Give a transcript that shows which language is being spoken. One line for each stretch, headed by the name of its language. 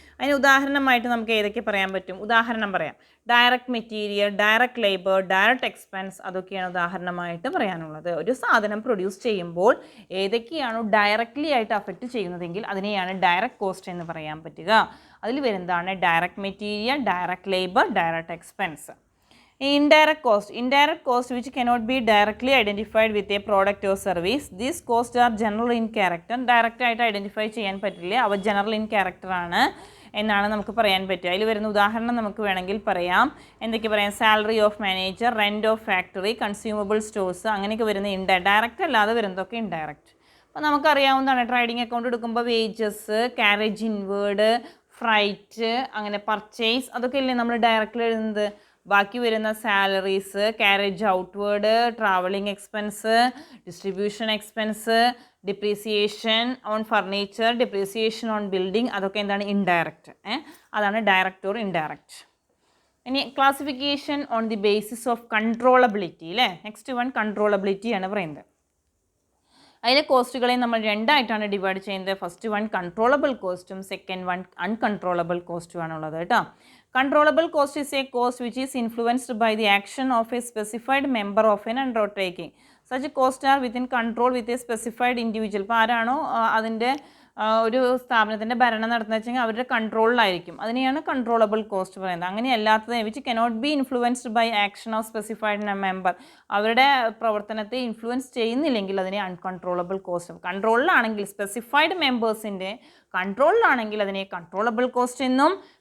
Malayalam: അതിന് ഉദാഹരണമായിട്ട് നമുക്ക് ഏതൊക്കെ പറയാൻ പറ്റും? ഉദാഹരണം പറയാം. Direct material, direct labour, direct expense, അതൊക്കെയാണ് ഉദാഹരണമായിട്ട് പറയാനുള്ളത്. ഒരു സാധനം പ്രൊഡ്യൂസ് ചെയ്യുമ്പോൾ ഏതൊക്കെയാണോ ഡയറക്റ്റ്ലി ആയിട്ട് അഫക്റ്റ് ചെയ്യുന്നതെങ്കിൽ അതിനെയാണ് ഡയറക്റ്റ് കോസ്റ്റ് എന്ന് പറയാൻ പറ്റുക. അതിൽ വരുന്നതാണ് direct material, direct labour, direct expense.
English: Indirect cost which cannot be directly identified with a product or service. These costs are general in character.
Malayalam: Direct ആയിട്ട് ഐഡൻറ്റിഫൈ ചെയ്യാൻ പറ്റില്ല, അവ
English: general in character
Malayalam: ആണ് എന്നാണ് നമുക്ക് പറയാൻ പറ്റുക. അതിൽ വരുന്ന ഉദാഹരണം നമുക്ക് വേണമെങ്കിൽ പറയാം. എന്തൊക്കെ പറയാം? Salary of manager, rent of factory, consumable stores, അങ്ങനെയൊക്കെ വരുന്ന ഡയറക്റ്റ് അല്ലാതെ വരുന്നതൊക്കെ ഇൻഡയറക്റ്റ്. അപ്പോൾ നമുക്കറിയാവുന്നതാണ് ട്രേഡിംഗ് അക്കൗണ്ട് എടുക്കുമ്പോൾ വേജസ്, കാരേജ് ഇൻവേർഡ്, ഫ്രൈറ്റ്, അങ്ങനെ പർച്ചേസ്, അതൊക്കെ അല്ലേ നമ്മൾ ഡയറക്റ്റിൽ എഴുതുന്നത്. ബാക്കി വരുന്ന salaries, carriage outward, travelling expense, distribution expense, depreciation on furniture, depreciation on building, അതൊക്കെ എന്താണ്? ഇൻഡയറക്റ്റ്. അതാണ് ഡയറക്റ്റ് ഓർ ഇൻഡയറക്റ്റ്. ഇനി
English: classification on the basis of controllability,
Malayalam: അല്ലേ. നെക്സ്റ്റ് വൺ കൺട്രോളബിലിറ്റി ആണ് പറയുന്നത്. അതിലെ കോസ്റ്റുകളെ നമ്മൾ 2 ആയിട്ടാണ് ഡിവൈഡ് ചെയ്യുന്നത്. ഫസ്റ്റ് വൺ കൺട്രോളബിൾ കോസ്റ്റും സെക്കൻഡ് വൺ അൺകൺട്രോളബിൾ കോസ്റ്റും ആണുള്ളത് കേട്ടോ.
English: Controllable cost is a cost which is influenced by the action of a specified member of an undertaking. Such costs are within control with a specified individual.
Malayalam: ഇപ്പോൾ ആരാണോ അതിൻ്റെ ഒരു സ്ഥാപനത്തിൻ്റെ ഭരണം നടത്തുന്നത് വെച്ചെങ്കിൽ അവരുടെ കൺട്രോളിലായിരിക്കും. അതിനെയാണ് കൺട്രോളബിൾ കോസ്റ്റ് പറയുന്നത്. അങ്ങനെയല്ലാത്തത്
English: Which cannot be influenced by action of specified member.
Malayalam: അവരുടെ പ്രവർത്തനത്തെ ഇൻഫ്ലുവൻസ് ചെയ്യുന്നില്ലെങ്കിൽ അതിനെ അൺകൺട്രോളബിൾ കോസ്റ്റ്. കൺട്രോളിലാണെങ്കിൽ സ്പെസിഫൈഡ് മെമ്പേഴ്സിൻ്റെ കൺട്രോളിലാണെങ്കിൽ അതിനെ കൺട്രോളബിൾ കോസ്റ്റ് എന്നും.